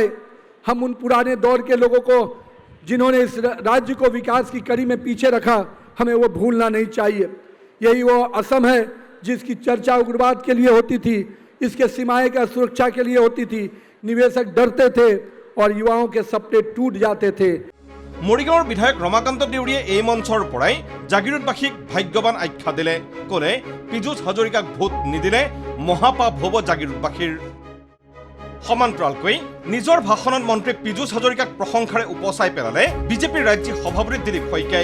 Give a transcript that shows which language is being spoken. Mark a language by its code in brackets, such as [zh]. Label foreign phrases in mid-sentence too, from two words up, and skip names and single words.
[hi] हम उन पुराने दौर के लोगों को, जिन्होंने इस राज्य को विकास की कड़ी में पीछे रखा, हमें वो भूलना नहीं चाहिए। यही वो असम है जिसकी चर्चा उग्रवाद के लिए होती थी, इसके सीमाएं का सुरक्षा के लिए होती थी। निवेशक डरते थे और युवाओं के सपने टूट जाते थे। [as] মৰিগাঁৱৰ বিধায়ক ৰমাকান্ত দেউৰীয়ে এই মঞ্চৰ পৰাই জাগিৰোডবাসীক ভাগ্যৱান আখ্যা দিলে, ক'লে পীযুষ হাজৰিকাক ভোট নিদিলে মহাপাপ হ'ব জাগিৰোডবাসীৰ। সমান্তৰালকৈ নিজৰ ভাষণত মন্ত্ৰী পীযুষ হাজৰিকাক প্ৰশংসাৰে উপচাই পেলালে বিজেপিৰ ৰাজ্যিক সভাপতি দিলীপ শইকীয়াই।